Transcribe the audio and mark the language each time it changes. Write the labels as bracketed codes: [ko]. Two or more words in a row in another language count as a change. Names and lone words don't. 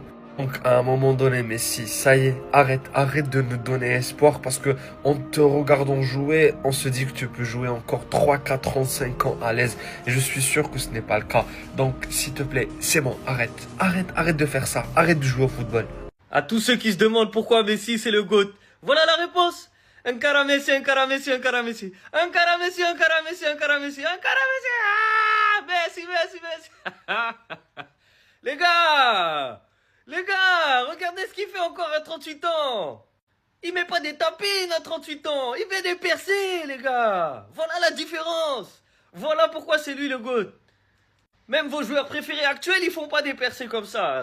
[fr] Donc, à un moment donné, Messi, ça y est, arrête de nous donner espoir parce que en te regardant jouer, on se dit que tu peux jouer encore 3, 4 ans, 5 ans à l'aise. Et je suis sûr que ce n'est pas le cas. Donc, s'il te plaît, c'est bon, arrête de faire ça. Arrête de jouer au football. À tous ceux qui se demandent pourquoi Messi c'est le GOAT, voilà la réponse. Un cara Messi, un cara Messi, un cara Messi. Un cara Messi, un cara Messi, un cara Messi, un cara Messi. Ah, Messi. Les gars, regardez ce qu'il fait encore à 38 ans. Il met pas des tapines à 38 ans, il met des percées, les gars. Voilà la différence. Voilà pourquoi c'est lui le GOAT. Même vos joueurs préférés actuels, ils font pas des percées comme ça.